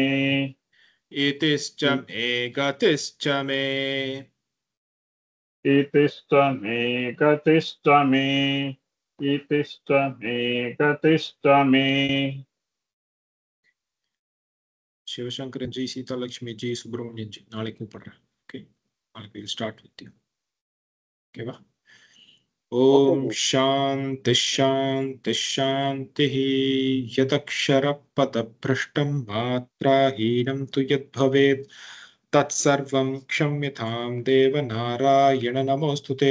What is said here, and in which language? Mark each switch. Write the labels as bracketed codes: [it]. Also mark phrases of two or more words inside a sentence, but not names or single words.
[sa] इतिश्च मे गतिश्च मे इतिश्च मे गतिश्च मे इतिश्च मे गतिश्च मे [ta] शिवशंकरन जी, सीता लक्ष्मी जी, सुब्रमण्यन जी, नाले கூப்பிடுறேன். [en] Okay, நாளைக்கு we'll start with you. [ta] Okay va? [sa] ओम शांति शांति शांति यदक्षरपदभ्रष्टं मात्राहीनं तु यद्भवेत् तत्सर्वं क्षम्यतां देवनारायण नमोऽस्तुते